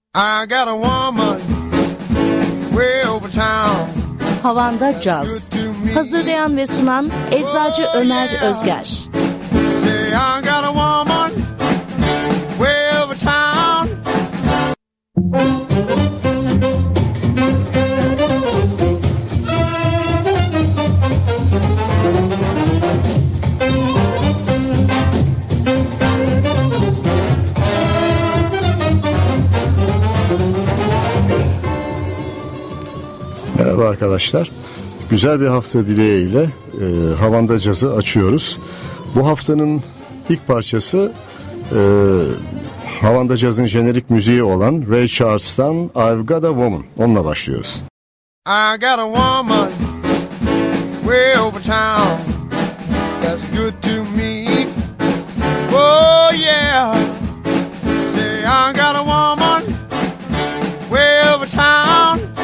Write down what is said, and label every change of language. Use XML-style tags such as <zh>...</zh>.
<en>I got a woman way over town.</en> <tr>Havanda Jazz. Hazırlayan ve sunan Eczacı Ömer Özger.</tr> <en>Say I got a woman way over town.</en> <tr>Merhaba arkadaşlar. Güzel bir hafta dileğiyle Havanda Caz'ı açıyoruz. Bu haftanın ilk parçası Havanda Caz'ın jenerik müziği olan Ray Charles'tan I've Got a Woman. Onunla başlıyoruz.</tr> <en>I got a woman way over town that's good to me. Oh yeah. Say I got a woman way over town.</en>